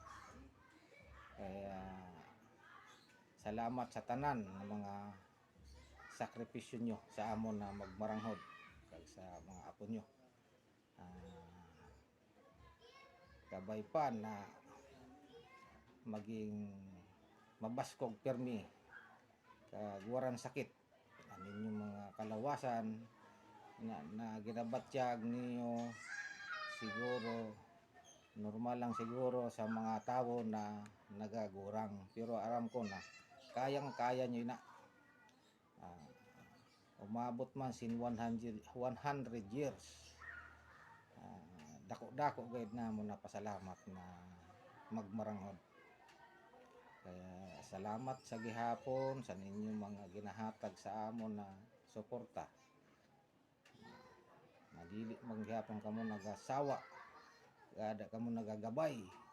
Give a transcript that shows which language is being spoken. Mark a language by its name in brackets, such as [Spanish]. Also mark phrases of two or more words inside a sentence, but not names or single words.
[Hiligaynon] Kaya salamat sa tanan ng mga sakripisyo nyo sa amon na magmaranghod kag sa mga apo nyo. Kabay pa na maging mabaskog permi kag waran sakit ang inyong mga kalawasan na ginabatyag niyo. Siguro normal lang siguro sa mga tao na nagagurang, pero aram ko na kayang-kaya nyo na. Umabot man sin 100 years, dako-dako gayud na mo na pasalamat na magmaranghod. Kaya salamat sa gihapon sa ninyong mga ginahatag sa amon na suporta. Nadili man gihapon kamo nagasawa, kada kamo nagagabay.